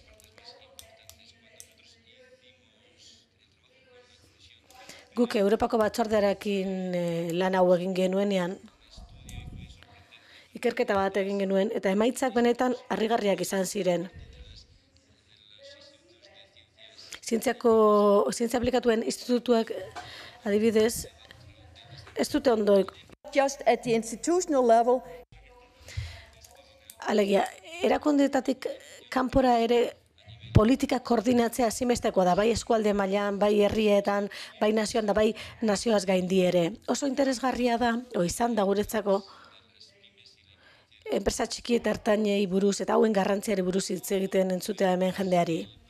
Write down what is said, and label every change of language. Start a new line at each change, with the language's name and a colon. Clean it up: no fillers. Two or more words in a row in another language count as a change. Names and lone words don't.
Basque: Guk Europako batzordearekin lan hau egin genuenean, ikerketa bat egin genuen, eta emaitzak benetan harrigarriak izan ziren. Zientzia aplikatuen institutuak adibidez, ez dute ondo.
English: Just at the institutional level.
Basque: Alegia, erakundeetatik kanpora ere politika koordinatzea ezinbestekoa da, bai eskualde mailan, bai herrietan, bai nazioan da, bai nazioaz gaindi ere. Oso interesgarria da, izan da guretzako, enpresa txiki eta ertainei buruz eta hauen garrantziari buruz hitz egiten entzutea hemen jendeari.